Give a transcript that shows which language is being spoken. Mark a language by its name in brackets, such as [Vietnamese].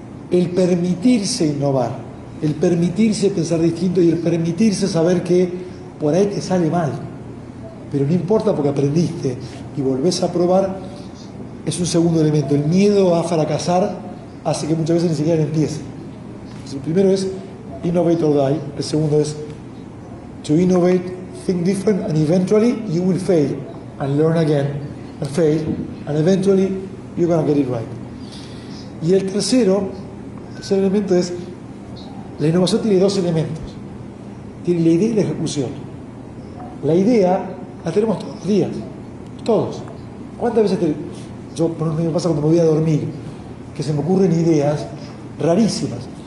[Spanish] El permitirse innovar, el permitirse pensar distinto y el permitirse saber que por ahí te sale mal, pero no importa porque aprendiste y volvés a probar, es un segundo elemento. El miedo a fracasar hace que muchas veces ni siquiera empiece. Entonces, el primero es [English] innovate or die. [Spanish] El segundo es [English] to innovate, think different, and eventually you will fail and learn again and fail and eventually you're going to get it right. [Spanish] Y el tercer elemento es, la innovación tiene 2 elementos. Tiene la idea y la ejecución. La idea la tenemos todos los días, todos. ¿Cuántas veces yo, por ejemplo, me pasa cuando me voy a dormir, que se me ocurren ideas rarísimas?